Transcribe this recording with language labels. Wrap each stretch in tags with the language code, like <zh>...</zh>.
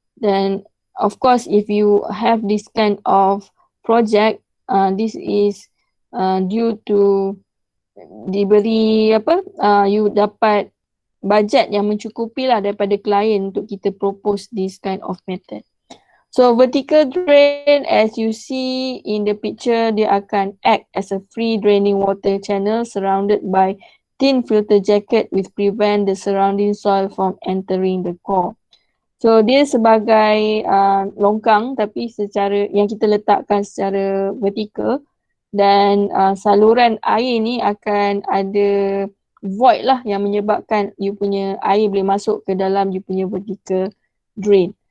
<en>Then of course if you have this kind of project, this is due to</en> <ms>diberi</ms> <en>you dapat</en> <ms>bajet yang mencukupi lah daripada klien untuk kita</ms> <en>propose this kind of method. So vertical drain, as you see in the picture,</en> <ms>dia akan</ms> <en>act as a free draining water channel surrounded by thin filter jacket which prevent the surrounding soil from entering the core.</en> <ms>So dia sebagai longkang tapi secara yang kita letakkan secara vertikal, dan saluran air ni akan ada void lah yang menyebabkan you punya air boleh masuk ke dalam you punya vertical drain.</ms>